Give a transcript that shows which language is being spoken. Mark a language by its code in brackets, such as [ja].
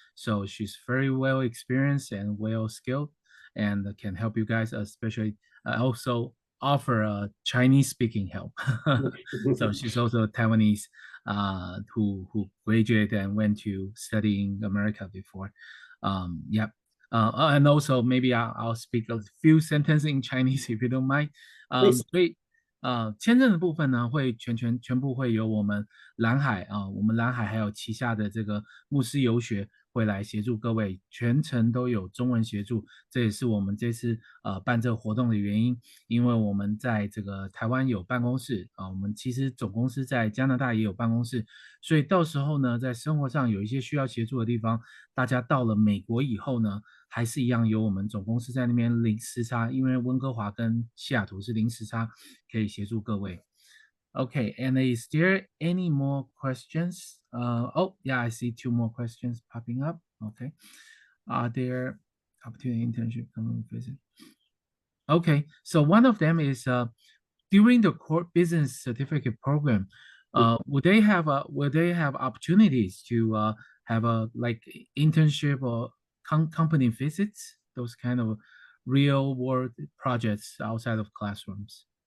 [en] So she's very well experienced and well skilled, and can help you guys, especially also offer Chinese speaking help. So she's also Taiwanese, who graduated and went to study in America before. Yeah. And also maybe I'll speak a few sentences in Chinese if you don't mind. Please. [zh] 所以签证的部分呢，会全部会由我们蓝海我们蓝海还有旗下的这个牧丝游学会来协助各位，全程都有中文协助，这也是我们这次办这个活动的原因。因为我们在这个台湾有办公室我们其实总公司在加拿大也有办公室，所以到时候呢，在生活上有一些需要协助的地方，大家到了美国以后呢，还是一样有我们总公司在那边零时差，因为温哥华跟西雅图是零时差，可以协助各位。 [en] Okay, and is there any more questions? Oh, yeah, I see two more questions popping up. Okay. Are there opportunity internship coming visit? Okay, so one of them is during the core business certificate program, would they have opportunities to have a like internship or company visits, those kind of real world projects outside of classrooms?